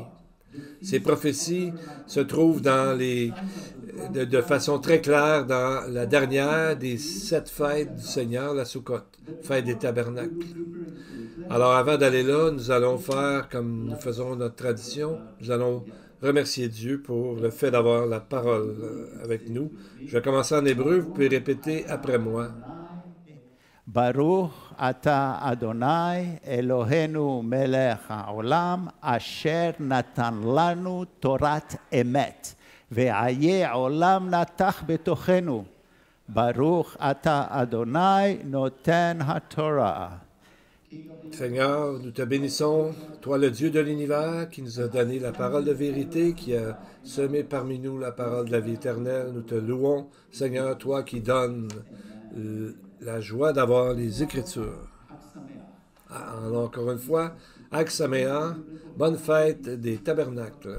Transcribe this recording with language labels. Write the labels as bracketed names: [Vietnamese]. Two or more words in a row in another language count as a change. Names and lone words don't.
[French] Ces prophéties se trouvent de façon très claire dans la dernière des 7 fêtes du Seigneur, la Soukhot, fête des tabernacles. Alors avant d'aller là, nous allons faire comme nous faisons notre tradition, nous allons remercier Dieu pour le fait d'avoir la parole avec nous. Je vais commencer en hébreu, vous pouvez répéter après moi. [Hebrew] ברוך אתה אדוני אלוהינו מלך העולם אשר נתן לנו תורת אמת וחיי עולם נטע בתוכנו. ברוך אתה אדוני נותן התורה. [French] Seigneur, nous te bénissons, toi le Dieu de l'univers qui nous a donné la parole de vérité, qui a semé parmi nous la parole de la vie éternelle. Nous te louons, Seigneur, toi qui donnes la joie d'avoir les Écritures. Alors, encore une fois, [Hebrew] חג שמח, [French] bonne fête des tabernacles.